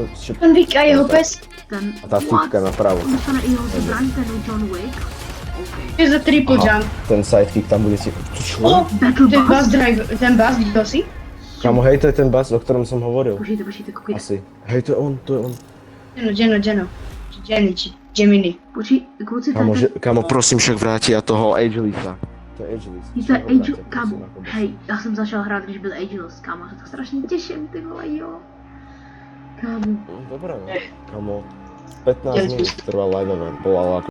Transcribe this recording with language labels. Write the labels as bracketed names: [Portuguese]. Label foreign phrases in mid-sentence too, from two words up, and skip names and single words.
[Slovak] Henrik a jeho pes? Ten, a tá typka napravo. On dostane i jeho zbraň, ten John Wick. Okay. Čo je za triple jump? Ten sidekick tam bude si... O, Battle ten Bus? [English] bus drive, [Slovak] ten bus, videl si? Kamo, hej, to je ten bus, o ktorom som hovoril. [Czech] Počkejte, koukejte. [Slovak] Asi. Hej, to je on. Geno. Či Jenny, či Gemini. [Czech] Kluci, [Slovak] Kamo, ten, kamo, prosím, však vrátia toho Agelisa. To je Agelis. to je Angel, [Czech] kámo, hej, já jsem začal hrát, když byl Ageless, kámo, já se to strašně těším, ty vole, jo. Kámo. [Slovak] Dobre, no. Kamo, 15 minút trvá live event, bola